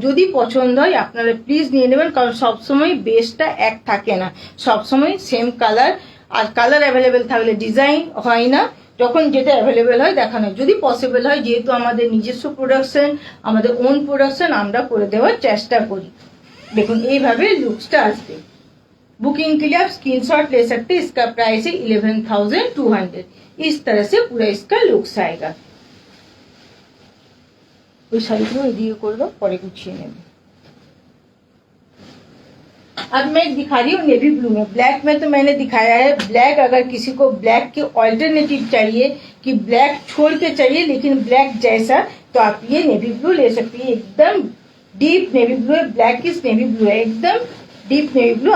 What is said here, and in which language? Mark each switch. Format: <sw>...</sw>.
<bn>যদি পছন্দ হয় আপনারা প্লিজ নিয়ে নেবেন, কারণ সবসময় বেসটা এক থাকে না, সবসময় সেম কালার। আর কালার অ্যাভেলেবেল থাকলে ডিজাইন হয় না, যখন যেটা অ্যাভেলেবেল হয় দেখানো হয়। যদি পসিবল হয়, যেহেতু আমাদের নিজস্ব প্রোডাকশন, আমাদের ওন প্রোডাকশন, আমরা করে দেওয়ার চেষ্টা করি। देखो এইভাবে লুকসটা আসবে।</bn> <hi>बुकिंग के लिए आप स्क्रीनशॉट ले सकते हैं। इसका प्राइस है 11,200। इस तरह से पूरा इसका लुक्स आएगा।</hi> <bn>ওই শাড়িগুলো এদিকে করে দাও, পরে গুছিয়ে নেবে।</bn> <hi>अब मैं दिखा रही हूँ नेवी ब्लू में। ब्लैक में तो मैंने दिखाया है। ब्लैक अगर किसी को ब्लैक के ऑल्टरनेटिव चाहिए कि ब्लैक छोड़ के चाहिए लेकिन ब्लैक जैसा, तो आप ये नेवी ब्लू ले सकती है। एकदम डीप नेवी ब्लू है, ब्लैक इज नेवी ब्लू है, एकदम डीप नेवी ब्लू।</hi>